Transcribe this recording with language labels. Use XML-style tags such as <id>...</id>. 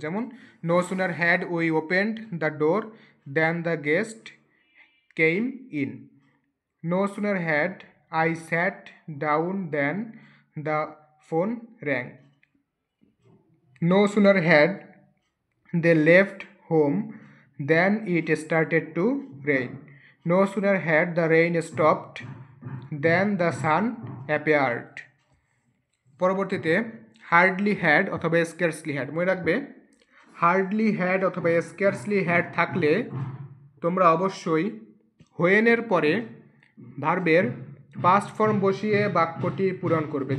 <en>যেমন no sooner had we opened the door then the guest came in. No sooner had I sat down then the phone rang. No sooner had they left home then it started to rain. No sooner had the rain stopped than the sun appeared.</en> <bn>পরবর্তীতে hardly had অথবা scarcely had, মনে রাখবে hardly had অথবা scarcely had থাকলে তোমরা অবশ্যই হোয়েনের পরে ভার্বের পাস্ট ফর্ম বসিয়ে বাক্যটি পূরণ করবে।</bn>